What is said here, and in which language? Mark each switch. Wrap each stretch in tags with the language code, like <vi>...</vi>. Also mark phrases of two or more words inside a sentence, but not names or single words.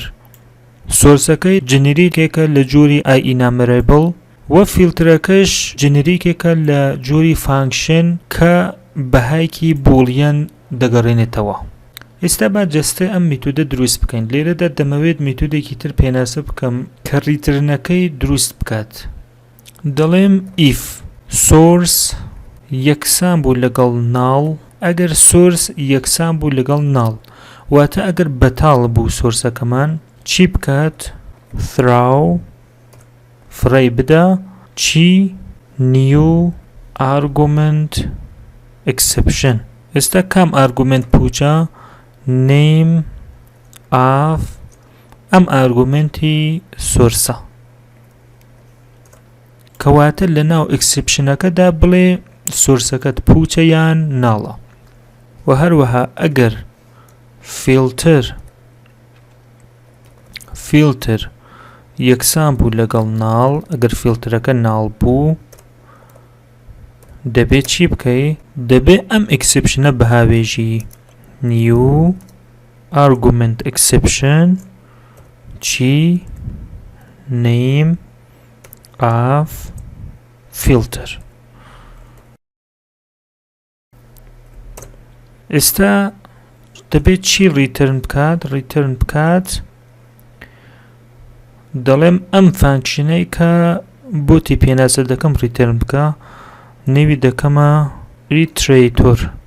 <ckb>سۆرسەکەی جنریکێکە لە جۆری ئاینامەرێبڵ و فیلترەکەش جنریکێکە لە جۆری فانکشن کە بەهایکی بوڵیان دەگەڕێنێتەوە. ئێستا با جەستەی ئەم میتودە دروست بکەین. لێرەدا دەمەوێت میتودێکی تر پێناسە بکەم کە ریترنەکەی دروست بکات. دەڵێم</ckb> <en>if source</en> <ckb>یەکسان بوو لەگەڵ ناڵ ئەگەر سۆرس یەکسان بوو لەگەڵ ناڵ واتە ئەگەر بەتاڵ بوو سۆرسەکەمان چی بکات؟ throw فڕی بدە چی</ckb> <en>new argument exception.</en> <ckb>ئێستا کام ئارگومنت پوچە؟</ckb> <en>name of</en> <ckb>ئەم ئارگومنتی سۆرسە کەواتە لە ناو ئەکسپشنەکەدا بڵێ سۆرسەکەت پوچە یان ناڵە. و هەروەها ئەگەر فیلتر یەکسان بوو لەگەڵ ناڵ ئەگەر فیلترەکە ناڵ بوو دەبێت چی بکەی؟ دەبێت ئەم ئەکسپشنە بەهاوێژی</ckb> <en>new argument exception</en> <ckb>چی</ckb> <en>name of filter.</en> <ckb>ئێستا دەبێت چی ریترن بکات؟ دەڵێم ئەم فانکشنەی کە بۆتی پێناسە دەکەم ریترن بکە نێوی دەکەمە ئیترێتۆر.</ckb>